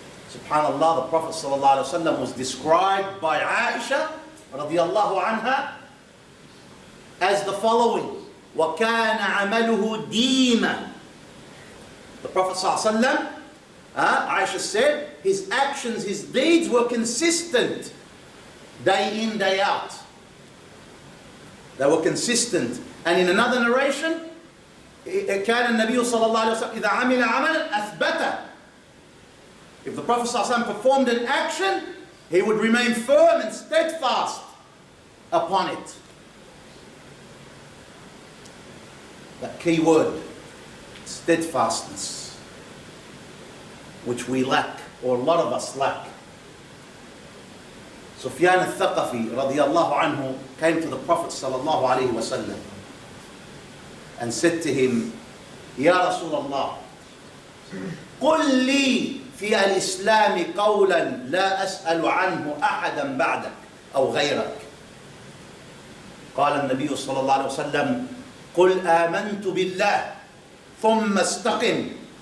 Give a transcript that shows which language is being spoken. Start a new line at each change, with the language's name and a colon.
English: SubhanAllah, the Prophet ﷺ was described by Aisha radiallahu anha as the following:
Arabic: وَكَانَ عَمَلُهُ دِيمًا.
English: The Prophet ﷺ, Aisha said, his actions, his deeds were consistent day in, day out. They were consistent. And in another narration,
Arabic: كان النبي صلى الله عليه وسلم إذا عمل عملا أثبته.
English: If the Prophet
Arabic: صلى الله عليه وسلم
English: performed an action, he would remain firm and steadfast upon it. That key word, steadfastness, which we lack, or a lot of us lack. Sufyan al-Thaqafi radiyallahu anhu came to the Prophet sallallahu alayhi wa sallam and said to him, Ya Rasulullah,
Arabic: قل لي في الإسلام قولا لا أسأل عنه أحدا بعدك أو غيرك. قال النبي صلى الله عليه وسلم قل آمنت بالله ثم استقم.